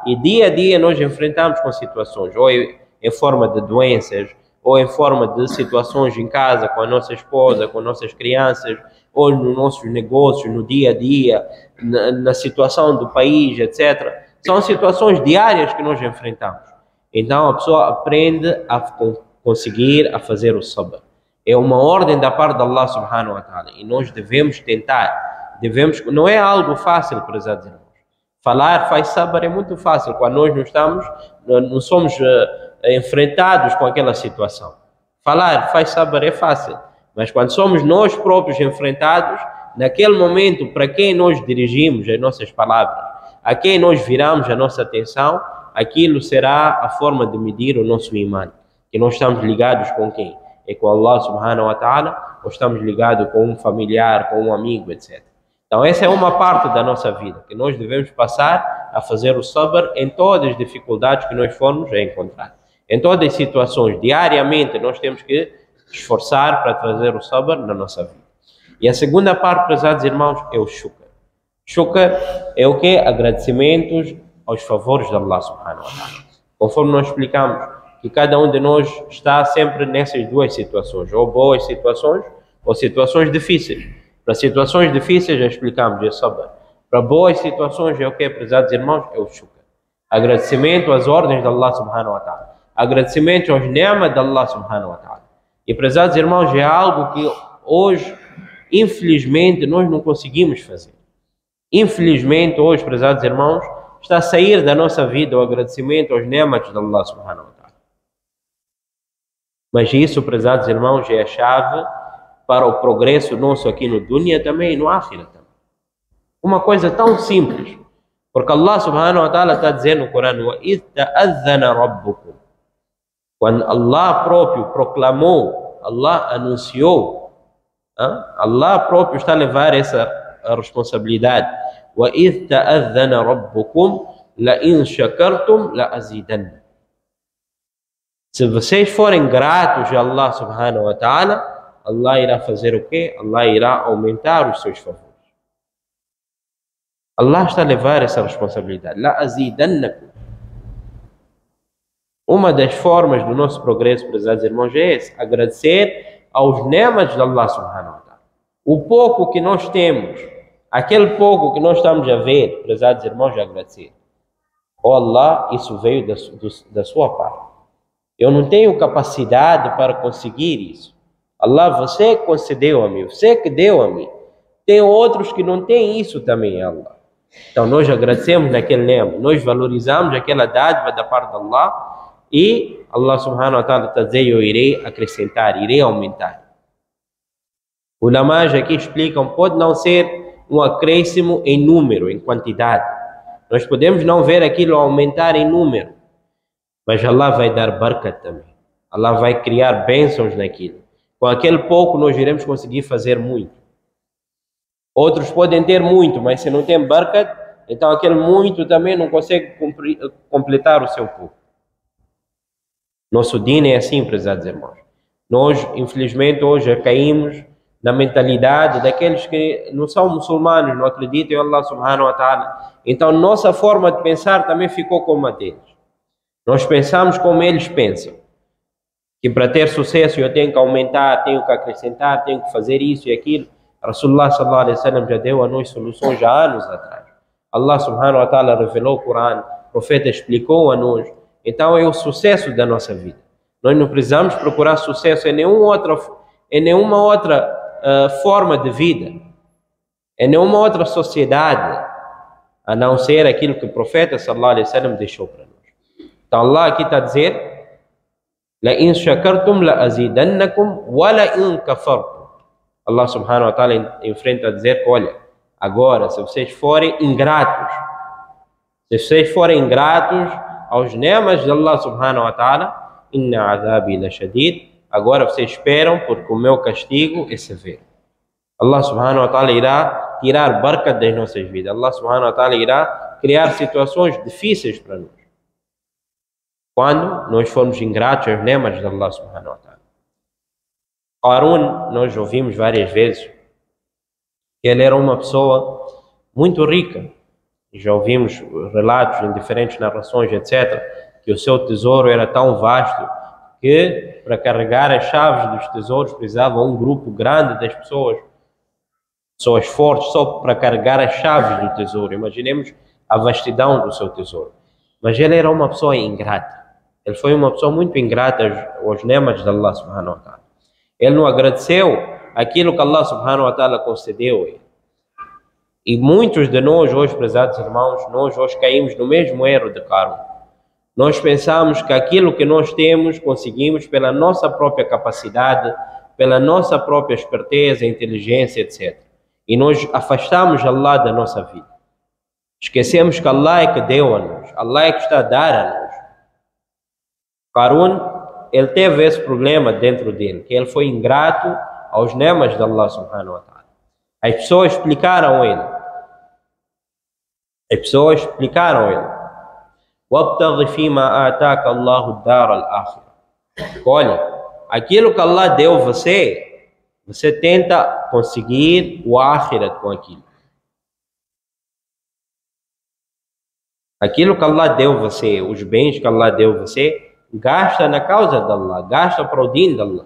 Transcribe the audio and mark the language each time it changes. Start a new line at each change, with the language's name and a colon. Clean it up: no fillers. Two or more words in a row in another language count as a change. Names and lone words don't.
Portuguese: E dia a dia nós enfrentamos com situações, ou em forma de doenças, ou em forma de situações em casa, com a nossa esposa, com nossas crianças, ou nos nossos negócios, no dia a dia, na situação do país, etc. São situações diárias que nós enfrentamos. Então a pessoa aprende a conseguir a fazer o sabr. É uma ordem da parte de
Arabic: الله سبحانه وتعالى.
Portuguese: E nós devemos tentar. Não é algo fácil, prezados irmãos. Falar faz sabr é muito fácil quando nós não somos enfrentados com aquela situação. Falar faz sabr é fácil. Mas quando somos nós próprios enfrentados, naquele momento, para quem nós dirigimos as nossas palavras, a quem nós viramos a nossa atenção, aquilo será a forma de medir o nosso imã. Que nós estamos ligados com quem? É com
Arabic: الله سبحانه وتعالى,
Portuguese: ou estamos ligados com um familiar, com um amigo, etc. Então essa é uma parte da nossa vida, que nós devemos passar a fazer o sabr em todas as dificuldades que nós formos a encontrar. Em todas as situações, diariamente, nós temos que esforçar para trazer o sabr na nossa vida. E a segunda parte, prezados irmãos, é o shukr. Shukr é o quê? Agradecimentos aos favores de
Arabic: الله سبحانه وتعالى.
Portuguese: Conforme nós explicamos, que cada um de nós está sempre nessas duas situações, ou boas situações, ou situações difíceis. Para situações difíceis já explicamos, é sabr. Para boas situações é o quê, prezados irmãos? É o shukr. Agradecimento às ordens de
Arabic: الله سبحانه وتعالى.
Portuguese: Agradecimento aos ni'mas de
Arabic: الله سبحانه وتعالى.
Portuguese: E, prezados irmãos, é algo que hoje, infelizmente, nós não conseguimos fazer. Infelizmente, hoje, prezados irmãos, está a sair da nossa vida o agradecimento aos ni'mas de
Arabic: الله سبحانه وتعالى.
Portuguese: Mas isso, prezados irmãos, é a chave para o progresso nosso aqui no dunya também e no akhirah também. Uma coisa tão simples. Porque
Arabic: الله سبحانه وتعالى
Portuguese: está dizendo no Corão:
Arabic: وَإِذْ تَأَذَّنَ رَبُّكُمْ.
Portuguese: Quando Allah próprio proclamou, Allah anunciou, Allah próprio está a levar essa a responsabilidade.
Arabic: وَإِذْ تَأَذَّنَ رَبُّكُمْ لَإِنْ شَكَرْتُمْ لَأَزِيدَنَّ.
Portuguese: Se vocês forem gratos a
Arabic: الله سبحانه وتعالى,
Portuguese: Allah irá fazer o quê? Allah irá aumentar os seus favores. Allah está a levar essa responsabilidade. لَأَزِيدَنَّكُمْ. Uma das formas do nosso progresso, prezados irmãos, é esse: agradecer aos nemas de
Arabic: الله سبحانه وتعالى.
Portuguese: O pouco que nós temos, aquele pouco que nós estamos a ver, prezados irmãos, é agradecer. Oh Allah, isso veio da sua parte. Eu não tenho capacidade para conseguir isso. Allah, você concedeu a mim, você que deu a mim. Tem outros que não têm isso também, Allah. Então nós agradecemos naquele nema, nós valorizamos aquela dádiva da parte de Allah. E
Arabic: الله سبحانه وتعالى
Portuguese: está dizendo: eu irei acrescentar, irei aumentar. Os ulamás aqui explicam, pode não ser um acréscimo em número, em quantidade. Nós podemos não ver aquilo aumentar em número, mas Allah vai dar barakat também. Allah vai criar bênçãos naquilo. Com aquele pouco nós iremos conseguir fazer muito. Outros podem ter muito, mas se não tem barakat, então aquele muito também não consegue completar o seu pouco. Nosso din é assim, prezados irmãos. Nós, infelizmente, hoje caímos na mentalidade daqueles que não são muçulmanos, não acreditam em
Arabic: الله سبحانه وتعالى.
Portuguese: Então, nossa forma de pensar também ficou como a deles. Nós pensamos como eles pensam. Que para ter sucesso eu tenho que aumentar, tenho que acrescentar, tenho que fazer isso e aquilo.
Arabic: رسول الله صلى الله عليه وسلم
Portuguese: já deu a nós soluções já há anos atrás.
Arabic: الله سبحانه وتعالى
Portuguese: revelou o Corão, o profeta explicou a nós. Então é o sucesso da nossa vida. Nós não precisamos procurar sucesso em nenhuma outra forma de vida, em nenhuma outra sociedade, a não ser aquilo que o profeta
Arabic: صلى الله عليه وسلم
Portuguese: deixou para nós. Então Allah aqui está a dizer:
Arabic: لَإِنْ شَكَرْتُمْ لَأَزِيدَنَّكُمْ وَلَإِنْ كَفَرْتُمْ. الله سبحانه وتعالى
Portuguese: enfrenta a dizer: olha, agora se vocês forem ingratos, aos nemas de
Arabic: الله سبحانه وتعالى إن عذابي لشديد,
Portuguese: agora vocês esperam, porque o meu castigo é severo.
Arabic: الله سبحانه وتعالى
Portuguese: irá tirar barakat das nossas vidas.
Arabic: الله سبحانه وتعالى
Portuguese: irá criar situações difíceis para nós, quando nós formos ingratos aos nemas de
Arabic: الله سبحانه وتعالى.
Portuguese: Qarun, nós ouvimos várias vezes que ele era uma pessoa muito rica. Já ouvimos relatos em diferentes narrações, etc., que o seu tesouro era tão vasto que para carregar as chaves dos tesouros precisava um grupo grande das pessoas fortes, só para carregar as chaves do tesouro. Imaginemos a vastidão do seu tesouro. Mas ele era uma pessoa ingrata. Ele foi uma pessoa muito ingrata aos nemas de
Arabic: الله سبحانه وتعالى.
Portuguese: Ele não agradeceu aquilo que
Arabic: الله سبحانه وتعالى
Portuguese: concedeu a ele. E muitos de nós hoje, prezados irmãos, nós hoje caímos no mesmo erro de Qarun. Nós pensamos que aquilo que nós temos, conseguimos pela nossa própria capacidade, pela nossa própria esperteza, inteligência, etc. E nós afastamos Allah da nossa vida. Esquecemos que Allah é que deu a nós, Allah é que está a dar a nós. Qarun, ele teve esse problema dentro dele, que ele foi ingrato aos nemas de
Arabic: الله سبحانه وتعالى.
Portuguese: As pessoas explicaram ele.
Arabic: وَابْتَغِ فِيمَا آتَاكَ اللَّهُ الدَّارَ الْآخِرَةَ.
Portuguese: Olha, aquilo que Allah deu a você, você tenta conseguir o Akhirat com aquilo. Aquilo que Allah deu a você, os bens que Allah deu a você, gasta na causa de Allah, gasta para o din de Allah.